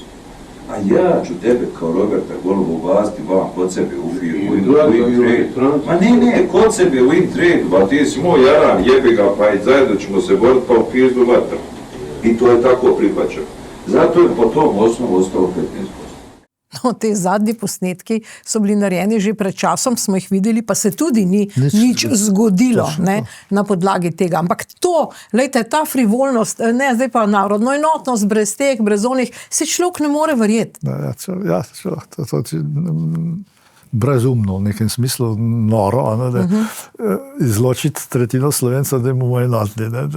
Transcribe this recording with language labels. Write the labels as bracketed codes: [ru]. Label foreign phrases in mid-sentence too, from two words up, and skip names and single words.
[bs] A ja ću tebe kao Roberta Goloba ubasti vam kod sebe u firmu, u Intrade. Ma ne, kod sebe u Intrade, ba ti si moj jaran, jebi ga, pa i zajedno ćemo se boriti pa u pizdu vatra. I to je tako prihvaćeno. Zato je po tom osnovu ostalo 15%. [sl] No, te zadnji posnetki so bili narejeni že pred časom, smo jih videli, pa se tudi ni nič zgodilo na podlagi tega. Ampak to, lejte, ta frivolnost, ne, zdaj pa narodno enotnost, brez teh, brez onih, se človek ne more verjeti. Ja, to brezumno, v nekem smislu noro, da izločiti tretjino Slovencev, da imamo enotni.